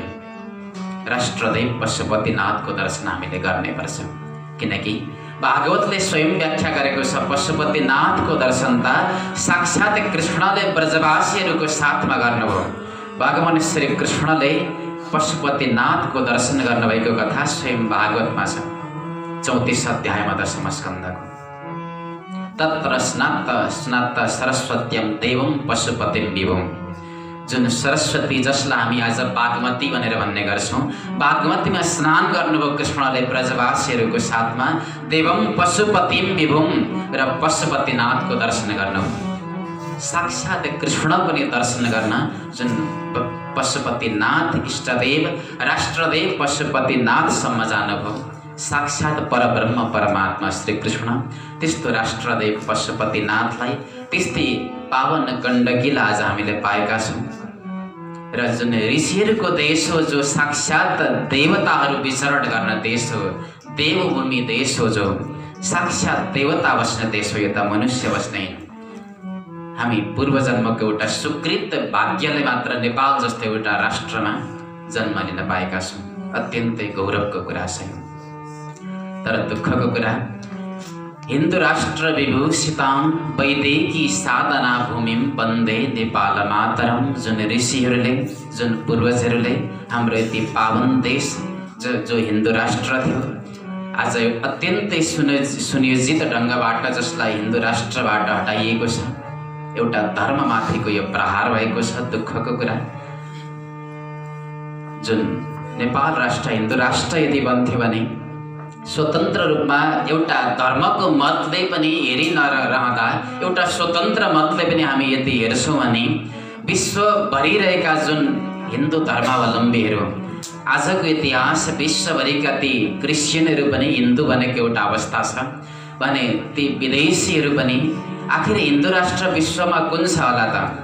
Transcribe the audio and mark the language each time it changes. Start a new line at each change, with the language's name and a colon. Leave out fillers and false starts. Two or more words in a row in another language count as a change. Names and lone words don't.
Nepali: राष्ट्रदेव पशुपतिनाथको दर्शन हामीले गर्नै पर्छ, किनकि भागवतले स्वयं व्याख्या गरेको छ पशुपतिनाथको दर्शन त साक्षात कृष्णले ब्रजवासीहरूको साथमा गर्नुभयो। भगवान श्री कृष्णले पशुपतिनाथको दर्शन गर्नुभएको कथा स्वयं भागवतमा छ, 34 अध्यायमा 10 स्कन्धको।
Sanskrit: तत्र स्नात सरस्वत्यम देवम पशुपतिम विभुम,
Nepali: जुन सरस्वती जसलाई हामी आज बागमती भनेर भन्ने गर्छौँ, बागमतीमा स्नान गर्नुभयो कृष्णले ब्रजवासीहरूको साथमा,
Sanskrit: देवम पशुपतिम विभुम,
Nepali: र पशुपतिनाथको दर्शन गर्नुभयो। साक्षात कृष्ण पनि दर्शन गर्न जुन पशुपतिनाथ इष्टदेव राष्ट्रदेव पशुपतिनाथसम्म जानुभयो, साक्षात परब्रह्म परमात्मा श्री कृष्ण, त्यस्तो राष्ट्रदेव पशुपतिनाथलाई, त्यस्तै पावन गण्डकीलाई आज हामीले पाएका छौँ। र जुन ऋषिहरूको देश हो, जो साक्षात देवताहरू विचरण गर्ने देश हो, देवभूमि देश हो, जो साक्षात देवता बस्ने देश हो, यो त मनुष्य बस्ने होइन। हामी पूर्वजन्मको एउटा सुकृत भाग्यले मात्र नेपाल जस्तो एउटा राष्ट्रमा जन्म लिन पाएका छौँ। अत्यन्तै गौरवको कुरा छ। तर दुःखको कुरा,
Sanskrit: हिन्दू राष्ट्र विभूषिताम वैदेही साधना भूमिम वन्दे नेपाल मातरम,
Nepali: जुन ऋषिहरूले, जुन पूर्वजहरूले हाम्रो यति पावन देश जो हिन्दू राष्ट्र थियो, आज अत्यन्तै सुनियोजित ढङ्गबाट जसलाई हिन्दू राष्ट्रबाट हटाइएको छ, एउटा धर्ममाथिको यो प्रहार भएको छ। दुःखको कुरा, जुन नेपाल राष्ट्र हिन्दू राष्ट्र यदि बन्थ्यो भने स्वतन्त्र रूपमा एउटा धर्मको मतले पनि हेरि नरहँदा एउटा स्वतन्त्र मतले पनि हामी यदि हेर्छौँ भने विश्वभरि रहेका जुन हिन्दू धर्मावलम्बीहरू, आजको इतिहास विश्वभरिका ती क्रिस्चियनहरू पनि हिन्दू बनेको एउटा अवस्था छ भने ती विदेशीहरू पनि आखिर हिन्दू राष्ट्र विश्वमा कुन छ होला त?